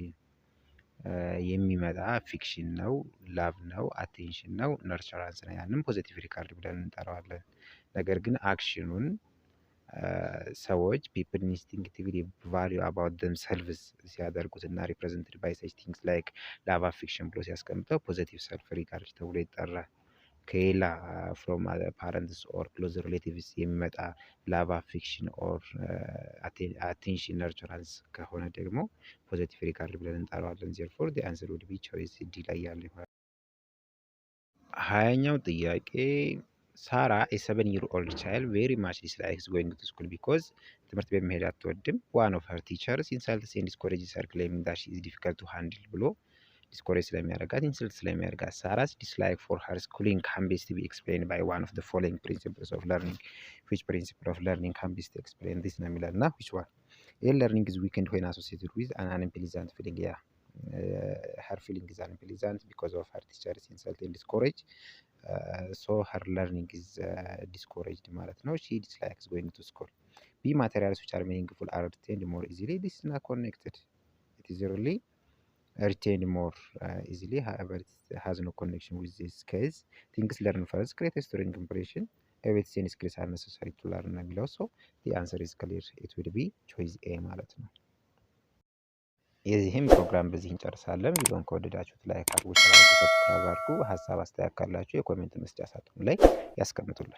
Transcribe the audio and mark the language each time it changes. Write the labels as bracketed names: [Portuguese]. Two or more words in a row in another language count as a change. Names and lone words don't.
[Amharic] የሚመጣ ፊክሽን ነው፣ ላቭ ነው፣ አቴንሽን ነው፣ ነርቸራንስ ነው። ያንን [English] positive regard [Amharic] ብለን እንጠራዋለን። ነገር ግን አክሽኑን ሰዎች [English] people instinctively value about themselves [Amharic] ሲያደርጉት እና [English] represented by such things like love, affection [Amharic] ብሎ ሲያስቀምጠው [English] positive self regard [Amharic] ተብሎ ይጠራል። ከሌላ [English] from parents or close relatives [Amharic] የሚመጣ [English] love, affection or attention nurturance [Amharic] ከሆነ ደግሞ [English] positive regard [Amharic] ብለን እንጠራዋለን። [English] therefore the answer would be choice D [Amharic] ላይ ያለ ይሆናል። 20ኛው ጥያቄ [English] Sarah, a 7-year-old child, very much dislikes going to school because [Amharic] ትምህርት ቤት መሄድ አትወድም. [English] One of her teachers insults and discourages her, claiming that she is difficult to handle ብሎ discourage [Amharic] ስለሚያደርጋት insult ስለሚያደርጋት [English] Sarah's dislike for her schooling can best be explained by one of the following principles of learning. Which principle of learning can best explain this [Amharic] ነው የሚላል እና [English] which one? Learning is weakened when associated with an unpleasant feeling. Yeah, her feeling is unpleasant because of her teacher's insult and discourage. So her learning is discouraged [Amharic] ማለት ነው. [English] She dislikes going to school. B, materials which are meaningful are retained more easily. This is not connected. It is really retained more easily. However, it has no connection with this case. Things learned first create a strong impression. Everything skills are necessary to learn [Amharic] ነው የሚለው. [English] So the answer is clear. It will be choice A [Amharic] ማለት ነው። የዚህም ፕሮግራም በዚህ እንጨርሳለን። ቪዲዮን ከወደዳችሁት ላይክ አድርጉ፣ ሰብስክራይብ አድርጉ። ሀሳብ አስተያየት ካላችሁ የኮሜንት መስጫ ሳጥኑ ላይ ያስቀምጡልን።